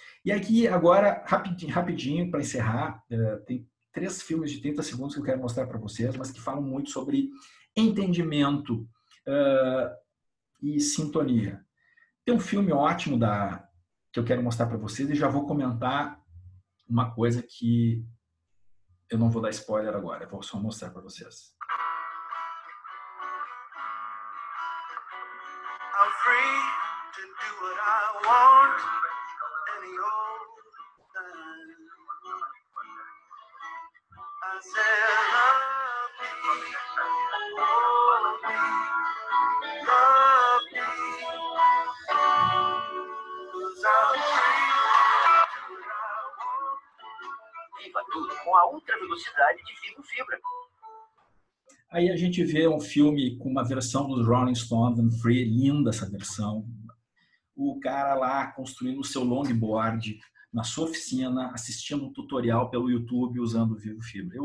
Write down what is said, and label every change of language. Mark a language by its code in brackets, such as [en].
[pt] E aqui, agora, rapidinho para encerrar, tem 3 filmes de 30 segundos que eu quero mostrar para vocês, mas que falam muito sobre entendimento e sintonia. Tem um filme ótimo que eu quero mostrar para vocês e já vou comentar uma coisa que eu não vou dar spoiler agora, eu vou só mostrar para vocês. [en] I'm free to do what I want any old time. I said love me, hold me, love me, 'cause I'm free to do what I want. [pt] Viva tudo com a ultra velocidade de Vivo Fibra. Aí a gente vê um filme com uma versão dos Rolling Stones and Free, linda essa versão. O cara lá construindo o seu longboard na sua oficina, assistindo um tutorial pelo YouTube usando o Vivo Fibra.